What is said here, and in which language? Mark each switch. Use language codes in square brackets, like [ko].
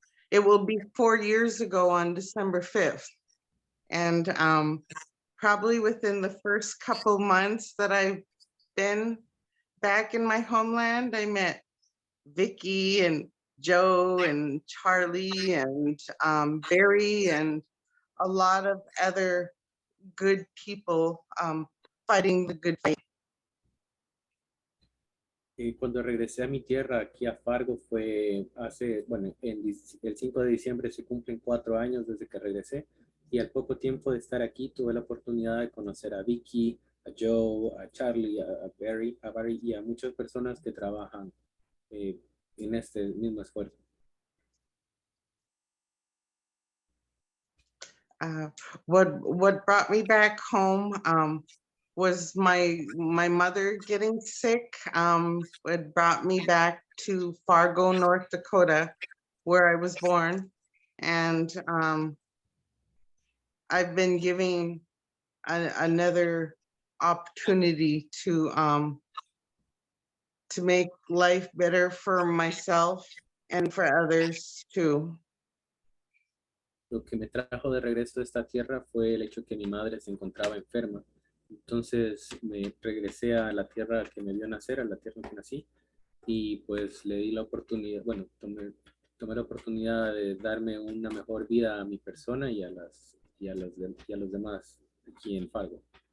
[en] It will be 4 years ago on December 5th. And probably within the first couple months that I've been back in my homeland, I met Vicky and Joe and Charlie and Barry and a lot of other good people fighting the good fight. [es] Cuando regresé a mi tierra, aquí a Fargo, fue el 5 de diciembre se cumplen 4 años desde que regresé, y al poco tiempo de estar aquí tuve la oportunidad de conocer a Vicky, a Joe, a Charlie, a Barry y a muchas personas que trabajan en este mismo esfuerzo. [en] What brought me back home was my mother getting sick. It brought me back to Fargo, North Dakota, where I was born. And I've been giving another opportunity to make life better for myself and for others too. [es] Lo que me trajo de regreso a esta tierra fue el hecho que mi madre se encontraba enferma. Entonces me regresé a la tierra que me vio nacer, a la tierra en que nací, y pues le di la oportunidad, tomé la oportunidad de darme una mejor vida a mi persona y a los demás aquí en Fargo.